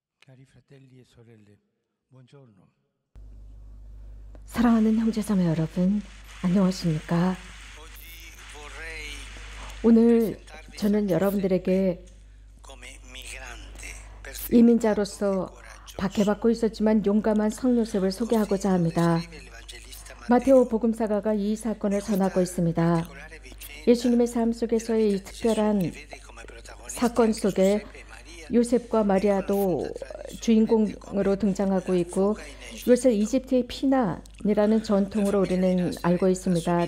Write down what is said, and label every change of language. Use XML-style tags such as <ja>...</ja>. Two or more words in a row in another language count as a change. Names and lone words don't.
<it>Cari fratelli e sorelle, buongiorno.</it> <ko>사랑하는 형제자매 여러분, 안녕하십니까?</ko> <it>Oggi vorrei</it> <ko>오늘 저는 여러분들에게</ko> <it>come migrante</it> <ko>이민자로서 박해받고 있었지만 용감한 성요셉을 소개하고자 합니다. 마테오 복음사가가 이 사건을 전하고 있습니다. 예수님의 삶 속에서의 이 특별한 사건 속에 요셉과 마리아도 주인공으로 등장하고 있고, 요셉 이집트의 피난이라는 전통으로 우리는 알고 있습니다.</ko>